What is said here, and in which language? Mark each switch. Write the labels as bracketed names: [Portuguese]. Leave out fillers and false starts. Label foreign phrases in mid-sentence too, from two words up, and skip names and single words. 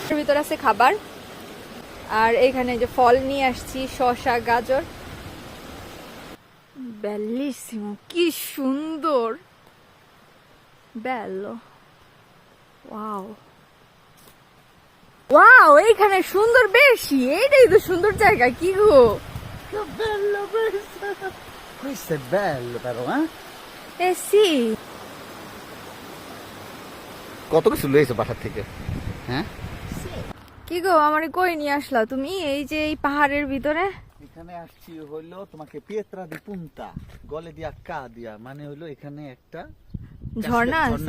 [Bangla] ভিতর আছে খাবার, আর এখানে যে ফল নিয়ে আসছি, শসা, গাজর। বেলিসিমো, কি সুন্দর। বেলো, ওয়াও ওয়াও, এইখানে সুন্দর বেশি। এইটাই তো সুন্দর জায়গা। কি গো, [Italian] Che bello questo! Questo è bello però, eh? Eh sì. [Bangla] কত কিছু লয়েছে বাসার থেকে, হ্যাঁ? কি গো, আমারে কই নিয়ে আসলা তুমি এই যে এই পাহাড়ের ভিতরে? এখানে আসছি হলো তোমাকে পিয়েত্রা দি পুন্তা, গলে দিয়া কাদিয়া, মানে হলো এখানে একটা ঝর্ণা আছে,